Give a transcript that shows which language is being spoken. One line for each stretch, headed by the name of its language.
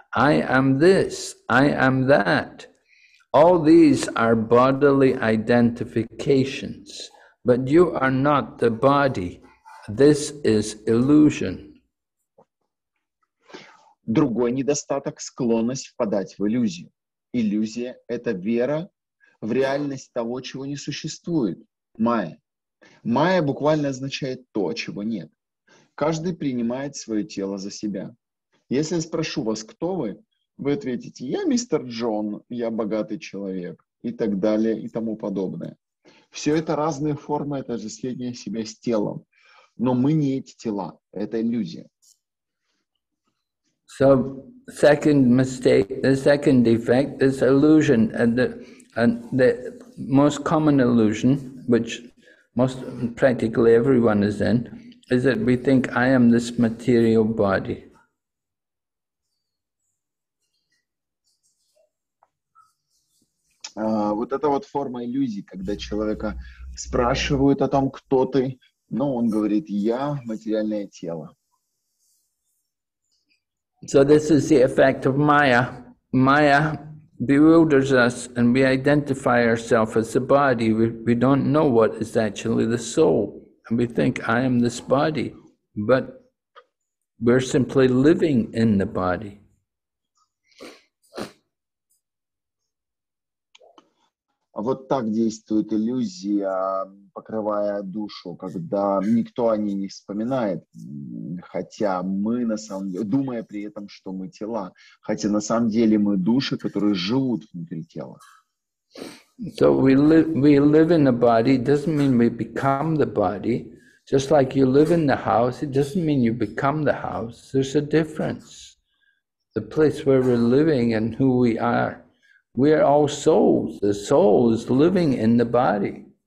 English: I am this, I am that. All these are bodily identifications, but you are not the body. This is illusion.
Russian: Другой недостаток — склонность впадать в иллюзию. Иллюзия — это вера в реальность того, чего не существует. Майя. Майя буквально означает то, чего нет. Каждый принимает свое тело за себя. Если я спрошу вас, кто вы, вы ответите: я мистер Джон, я богатый человек, и так далее, и тому подобное. Все это разные формы отождествления себя с телом. Но мы не эти тела, это иллюзия.
English: So, second mistake, the second defect is illusion, and the most common illusion, which practically everyone is in, is that we think I am this material body.
Russian: Вот это вот форма иллюзии, когда человека спрашивают о том, кто ты, но он говорит: я материальное тело.
English: So this is the effect of Maya. Maya bewilders us and we identify ourselves as the body. We don't know what is actually the soul. And we think, I am this body. But we're simply living in the body.
Russian: Вот так действует иллюзия, покрывая душу, когда никто о ней не вспоминает, хотя мы на самом деле, думая при этом, что мы тела, хотя на самом деле мы души, которые живут внутри тела.
English: So we live in the body, doesn't mean we become the body. Just like you live in the house, it doesn't mean you become the house. There's a difference. The place where we're living and who we are. We are all souls. The soul is living in the body.